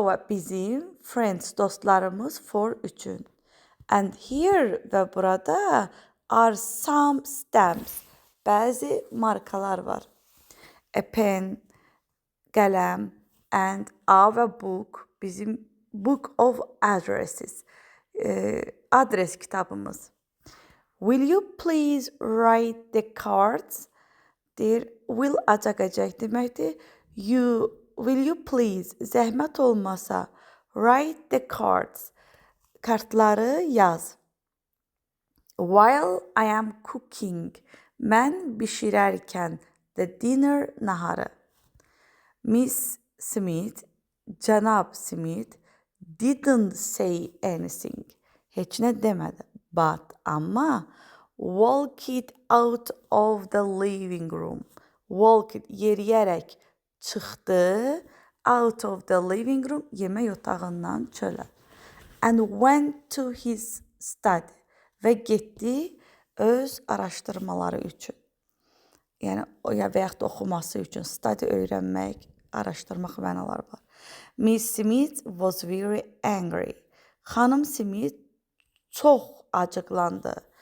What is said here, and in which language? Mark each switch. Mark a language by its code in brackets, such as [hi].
[az] Bizim friends, dostlarımız, for üçün. [en] And here [az] və burada [en] are some stamps. [az] Bəzi markalar var. [en] A pen, qələm, and our book, bizim book of addresses. [az] Adres kitabımız. [en] Will you please write the cards? [az] Deyir, will acaqacaq deməkdir. [en] Will you please, [az] zəhmət olmasa, [en] write the cards. [az] Kartları yaz. [en] While I am cooking, [az] mən bişirərkən, [en] the dinner, naharı. Miss Smith, cənab Smith, didn't say anything. [az] Heç nə demədi. [en] But, amma, walked out of the living room. Walked, [az] yeriyərək çıxdı. [en] Out of the living room, [az] yemək otağından çölə. [en] And went to his study. [az] Və getdi öz araşdırmaları üçün. Yəni, və yaxud oxuması üçün. Study öyrənmək, araşdırmaq mənaları var. [en] Miss Smith was very angry. [az] Xanım Smith çox acıqlandı.